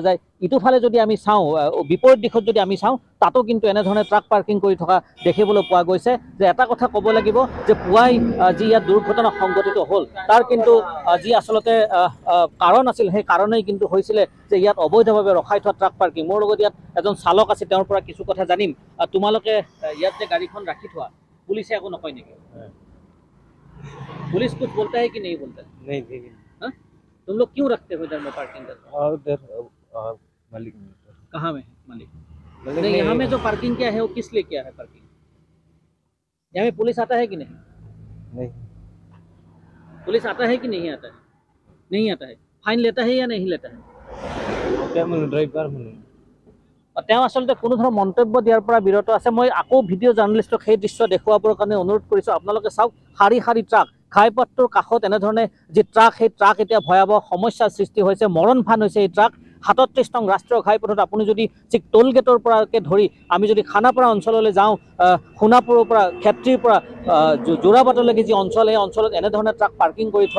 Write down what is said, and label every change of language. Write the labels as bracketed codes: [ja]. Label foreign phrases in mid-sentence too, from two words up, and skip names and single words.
[as] যায় ইটোফালে যদি আমি চাওঁ বিপৰীত দিশত যদি আমি চাওঁ তাতো কিন্তু এনেধৰণে [en] truck parking [as] কৰি থকা দেখিবলৈ পোৱা গৈছে যে এটা কথা ক'ব লাগিব যে পুৱাই যি ইয়াত দুৰ্ঘটনা সংঘটিত হ'ল তাৰ কিন্তু যি আসলতে কাৰণ আছিল সেই কাৰণেই কিন্তু হৈছিলে যে ইয়াত অবৈধভাৱে ৰখাই থোৱা [en] truck parking [as] মোৰ লগত ইয়াত এজন চালক আছে তেওঁৰ পৰা কিছু কথা জানিম তোমালোকে ইয়াত যে গাড়ীখন ৰাখি থোৱা পুলিচে একো নকয় নেকি [hi] पुलिस कुछ बोलता है कि नहीं बोलता नहीं हाँ तुम लोग क्यों रखते हो इधर में पार्किंग करते और उधर मालिक कहाँ में मालिक नहीं यहाँ में जो पार्किंग किया है वो किस लिए किया है पार्किंग यहाँ में पुलिस आता है कि नहीं पुलिस आता है कि नहीं आता है फाइन लेता है या नहीं लेता है ड्राइवर [as] তেওঁ আসলতে কোনো ধৰণৰ মন্তব্য দিয়াৰ পৰা বিৰত আছে মই আকৌ [en] video journalist [as] সেই দৃশ্য দেখুৱাবৰ কাৰণে অনুৰোধ কৰিছোঁ আপোনালোকে চাওক শাৰী শাৰী ট্ৰাক ঘাইপথটোৰ কাষত এনেধৰণে যি ট্ৰাক সেই ট্ৰাক এতিয়া ভয়াৱহ সমস্যাৰ সৃষ্টি হৈছে মৰণ ফান হৈছে এই ট্ৰাক ৩৭ নং ৰাষ্ট্ৰীয় ঘাইপথত আপুনি যদি ঠিক [en] toll gate [as] পৰাকে ধৰি আমি যদি খানাপাৰা অঞ্চললৈ যাওঁ সোণাপুৰৰ পৰা ক্ষেত্ৰীৰ পৰা যোৰাবাটলৈকে যি অঞ্চল এই অঞ্চলত এনেধৰণে [en] truck parking [as] কৰি থোৱা